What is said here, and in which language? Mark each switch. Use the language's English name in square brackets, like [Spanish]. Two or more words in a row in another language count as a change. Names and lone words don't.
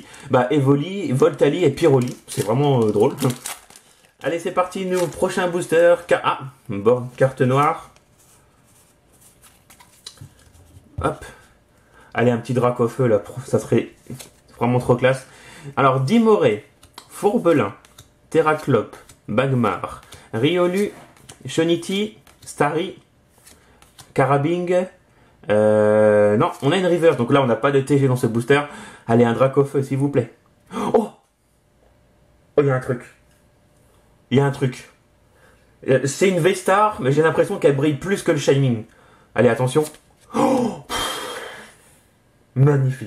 [French] Bah, Evoli, Voltali et Pyroli. C'est vraiment drôle. Allez, c'est parti, nous, prochain booster. Ah, bon, carte noire. Hop. Allez, un petit Dracofeu, là, ça serait vraiment trop classe. Alors, Dimoré, Fourbelin, Terraclope, Bagmar, Riolu, Shoniti, Starry, Carabing. Non, on a une reverse, donc là, on n'a pas de TG dans ce booster. Allez, un Dracofeu, s'il vous plaît. Oh, il y a un truc. Il y a un truc. C'est une V-Star, mais j'ai l'impression qu'elle brille plus que le Shining. Allez, attention. Oh, magnifique.